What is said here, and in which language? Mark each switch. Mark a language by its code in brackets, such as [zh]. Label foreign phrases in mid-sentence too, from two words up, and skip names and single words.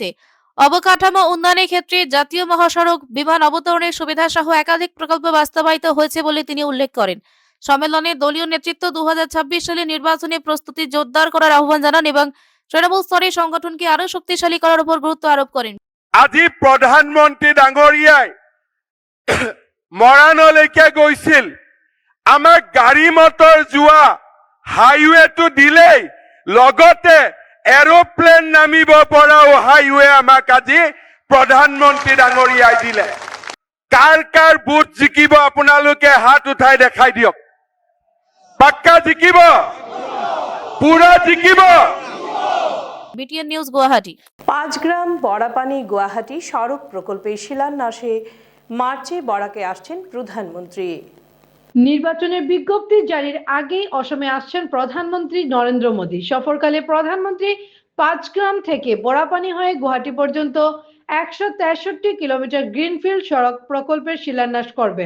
[bn] অবকাঠামো উন্নয়নের ক্ষেত্রে জাতীয় মহাসড়ক, বিমান অবতরণের সুবিধা সহ একাধিক প্রকল্প বাস্তবায়িত হয়েছে বলে তিনি উল্লেখ করেন। সম্মেলনে দলীয় নেতৃত্ব 2026 সালে নির্বাচনে প্রস্তুতি জোরদার করার আহ্বান জানান এবং তৃণমূল স্তরে সংগঠনকে আরো শক্তিশালী করার উপর গুরুত্ব আরোপ করেন। [as] আজি প্ৰধানমন্ত্ৰী ডাঙৰীয়াই মৰাণলৈকে গৈছিল, আমাক গাড়ী মটৰ যোৱা হাইৱেটো দিলেই, লগতে এৰোপ্লেন নামিব পৰাও হাইৱে আমাক আজি প্ৰধানমন্ত্ৰী ডাঙৰীয়াই দিলে। কাৰ কাৰ বুথ জিকিব আপোনালোকে হাত উঠাই দেখাই দিয়ক। পাক্কা জিকিব, পুৰা জিকিব। [bn] BTN নিউজ গুয়াহাটি। 5 গ্রাম বড়াপানি গুয়াহাটি সড়ক প্রকল্পের শিলান্যাসে মার্চে বরাকে আসছেন প্রধানমন্ত্রী। নির্বাচনের বিজ্ঞপ্তি জারির আগেই অসমে আসছেন প্রধানমন্ত্রী নরেন্দ্র মোদী। সফরকালে প্রধানমন্ত্রী 5 গ্রাম থেকে বড়াপানি হয়ে গুয়াহাটি পর্যন্ত 163 কিলোমিটার গ্রিনফিল্ড সড়ক প্রকল্পের শিলান্যাস করবেন।